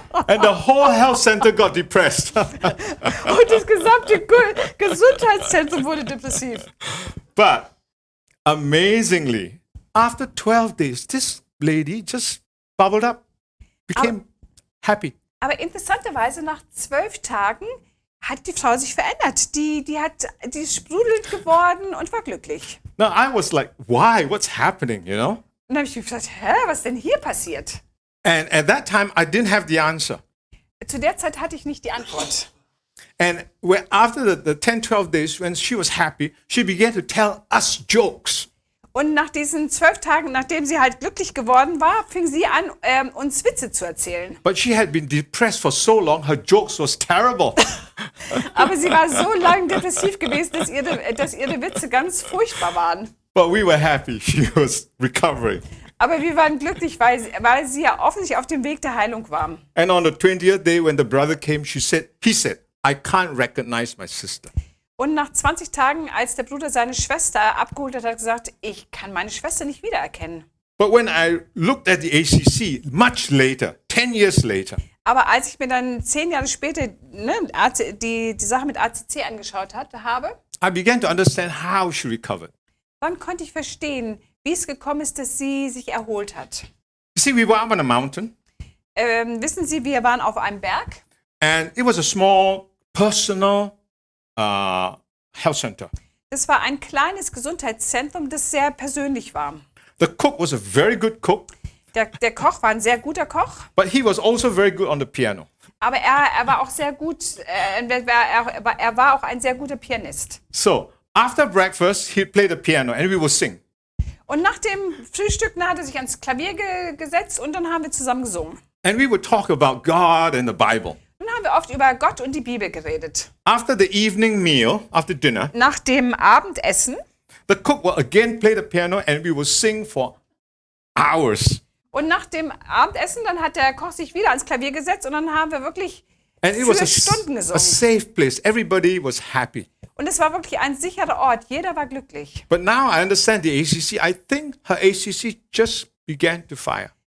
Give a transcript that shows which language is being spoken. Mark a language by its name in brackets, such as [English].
[English] And the whole health center got depressed. [German] Und das gesamte Gesundheitszentrum wurde depressiv. [English] But amazingly, after 12 days, this lady just bubbled up, became happy. [German] Aber interessanterweise nach 12 Tagen hat die Frau sich verändert. Die ist sprudelnd geworden und war glücklich. [English] Now I was like, why? What's happening, you know? [German] Und dann habe ich mir gesagt, was denn hier passiert? [English] And at that time, I didn't have the answer. [German] Zu der Zeit hatte ich nicht die Antwort. [English] And after the 10, 12 days, when she was happy, she began to tell us jokes. [German] Und nach diesen 12 Tagen, nachdem sie halt glücklich geworden war, fing sie an, uns Witze zu erzählen. [English] But she had been depressed for so long, her jokes was terrible. [German] Aber sie war so lange depressiv gewesen, dass ihre Witze ganz furchtbar waren. [English] But we were happy. She was recovering. [German] Aber wir waren glücklich, weil sie ja offensichtlich auf dem Weg der Heilung war. [English] And on the 20th day, when the brother came, he said, I can't recognize my sister. [German] Und nach 20 Tagen, als der Bruder seine Schwester abgeholt hat, hat er gesagt, ich kann meine Schwester nicht wiedererkennen. [English] But when I looked at the ACC, much later, 10 years later, [German] Aber als ich mir dann 10 Jahre später die Sache mit ACC angeschaut habe, [English] I began to understand how she recovered. [German] dann konnte ich verstehen, wie es gekommen ist, dass sie sich erholt hat. [English] You see, we were up on a mountain, [German] Wissen Sie, wir waren auf einem Berg. [English] and it was a small, personal health center. [German] Das war ein kleines Gesundheitszentrum, das sehr persönlich war. [English] The cook was a very good cook, [German] Der Koch war ein sehr guter Koch, [English] but he was also very good on the piano. [German] aber er war auch sehr gut, er war auch ein sehr guter Pianist. [English] So after breakfast, he'd play the piano, and we would sing. [German] Und nach dem Frühstück hat er sich ans Klavier gesetzt und dann haben wir zusammen gesungen. [English] And we would talk about God and the Bible. [German] Dann haben wir oft über Gott und die Bibel geredet. [English] After the evening meal, after dinner, [German] Nach dem Abendessen, [English] the cook will again play the piano, and we will sing for hours. [German] und nach dem Abendessen, dann hat der Koch sich wieder ans Klavier gesetzt und dann haben wir wirklich [English] And it was [German] für Stunden [English] a [German] gesungen. [English] safe place. Everybody was happy. [German] Und es war wirklich ein sicherer Ort. Jeder war glücklich. [English] But now I understand the ACC. I think her ACC just began to fire.